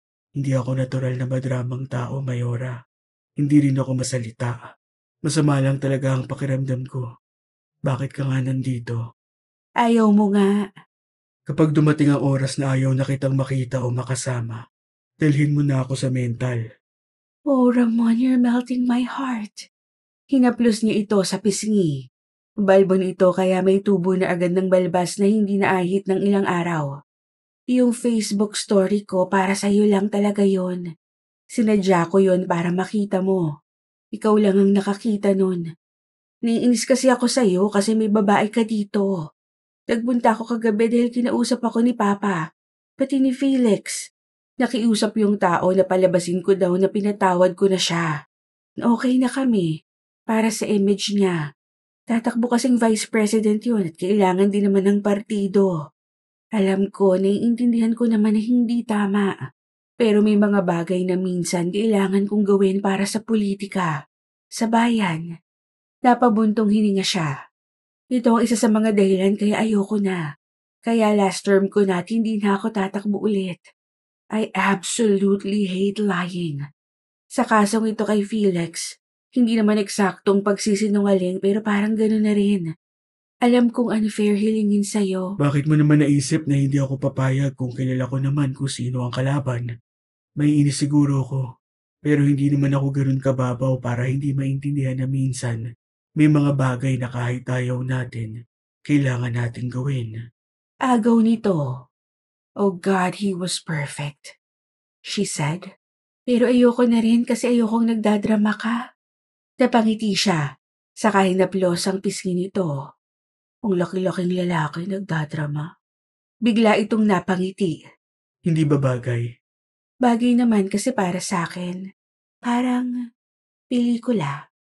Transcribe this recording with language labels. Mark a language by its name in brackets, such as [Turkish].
[Filipino] Hindi ako natural na madramang tao, Mayora. Hindi rin ako masalita. Masama lang talaga ang pakiramdam ko. Bakit ka nga nandito? Ayaw mo nga. Kapag dumating ang oras na ayaw na kitang makita o makasama, dalhin mo na ako sa mental. [English] Oh, Ramon, you're melting my heart. [Filipino] Hinaplos niya ito sa pisngi. Balbon ito kaya may tubo na agad ng balbas na hindi naahit ng ilang araw. Yung Facebook story ko para sa'yo lang talaga yon. Sinadya ko yon para makita mo. Ikaw lang ang nakakita nun. Naiinis kasi ako sa'yo kasi may babae ka dito. Nagbunta ako kagabi dahil kinausap ako ni Papa, pati ni Felix. Nakiusap yung tao na palabasin ko daw na pinatawad ko na siya. Okay na kami, para sa image niya. Tatakbo kasing vice president yun at kailangan din naman ng partido. Alam ko, naiintindihan ko naman na hindi tama. Pero may mga bagay na minsan kailangan kong gawin para sa politika, sa bayan. Napabuntong hininga siya. Ito ang isa sa mga dahilan kaya ayoko na. Kaya [English] last term [Filipino] ko na at hindi na ako tatakbo ulit. [English] I absolutely hate lying. [Filipino] Sa kasong ito kay Felix, hindi naman eksaktong pagsisinungaling pero parang gano'n na rin. Alam kong unfair hilingin sa'yo. Bakit mo naman naisip na hindi ako papayag kung kilala ko naman kung sino ang kalaban? May inis siguro ko. Pero hindi naman ako ganoon kababaw para hindi maintindihan na minsan may mga bagay na kahit ayaw natin, kailangan natin gawin. Agaw nito. [English] Oh God, he was perfect, she said. [Filipino] Pero ayoko na rin kasi ayokong nagdadrama ka. Napangiti siya, saka hinaplos ang pisngi nito. Ang laki-laking lalaki nagdadrama. Bigla itong napangiti. Hindi ba bagay? Bagay naman kasi para sa akin. Parang pelikula.